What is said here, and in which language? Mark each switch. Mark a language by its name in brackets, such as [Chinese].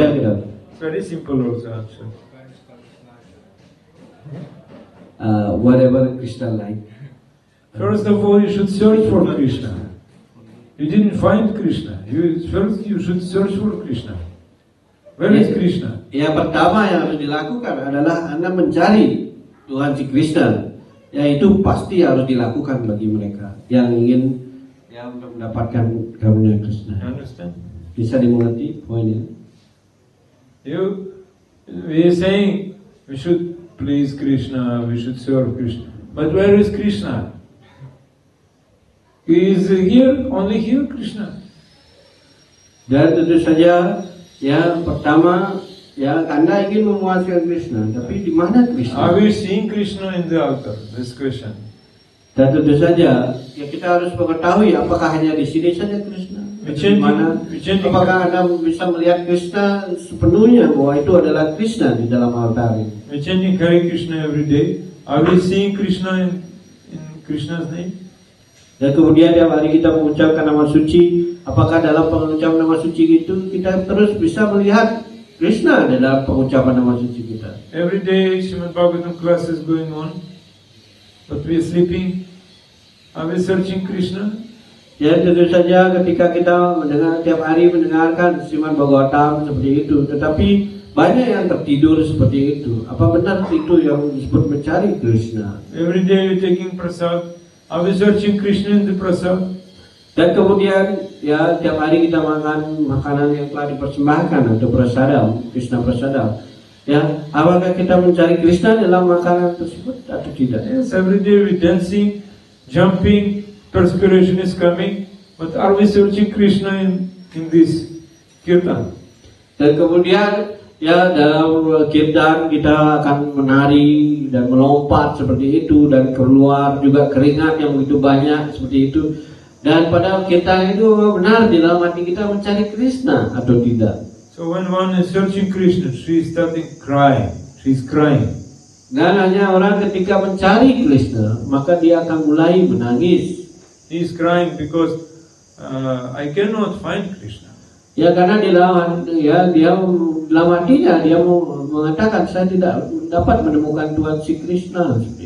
[Indonesian] yang kita? [English] It's very simple also actually. Whatever Krishna like. First of all, you should search for Krishna. You didn't find Krishna. First you should search for Krishna. Where is Krishna? [Indonesian] Yang pertama yang harus dilakukan adalah Anda mencari Tuhan si Krishna. Yaitu pasti harus dilakukan bagi mereka yang ingin untuk mendapatkan karunia Krishna. [English] You understand? [Indonesian] Bisa dimengerti poinnya? [English] We are saying we should please Krishna, we should serve Krishna. But where is Krishna? He is here, only here Krishna. [Indonesian] Dan tentu saja yang pertama Anda ingin memuaskan Krishna, tapi di mana Krishna? [English] Are we seeing Krishna in the altar? This question. [Indonesian] Dan tentu saja kita harus mengetahui apakah hanya di sini saja Krishna? Di mana? Apakah Anda bisa melihat Krishna sepenuhnya bahwa itu adalah Krishna di dalam altar ini? [English] We chanting Hare Krishna every day. Are we seeing Krishna in Krishna's name? [Indonesian] Dan kemudian tiap hari kita mengucapkan nama suci, apakah dalam pengucapan nama suci itu kita terus bisa melihat Krishna dalam pengucapan nama suci kita? [English] Every day Srimad Bhagavatam class is going on, but we are sleeping. Are we searching Krishna? [Indonesian] Ya, tentu saja ketika kita mendengar tiap hari mendengarkan Srimad Bhagavatam seperti itu, tetapi banyak yang tertidur seperti itu. Apa benar itu yang disebut mencari Krishna? [English] Every day we taking prasad. Are we searching Krishna in the prasad? [Indonesian] Dan kemudian tiap hari kita makan makanan yang telah dipersembahkan atau prasadam, Krishna prasadam. Apakah kita mencari Krishna dalam makanan tersebut atau tidak? [English] Yes, every day we dancing, jumping, perspiration is coming. But are we searching Krishna in this kirtan? [Indonesian] Dan kemudian dalam kirtan kita akan menari dan melompat seperti itu dan keluar juga keringat yang begitu banyak seperti itu. Dan pada kirtan itu benar di dalam hati kita mencari Krishna atau tidak? [English] So when one is searching Krishna, she is starting crying. She is crying. [Indonesian] Dan hanya orang ketika mencari Krishna maka dia akan mulai menangis. [English] He is crying because I cannot find Krishna. [Indonesian] Karena di dalam hatinya dia mengatakan saya tidak dapat menemukan Tuhan si Krishna.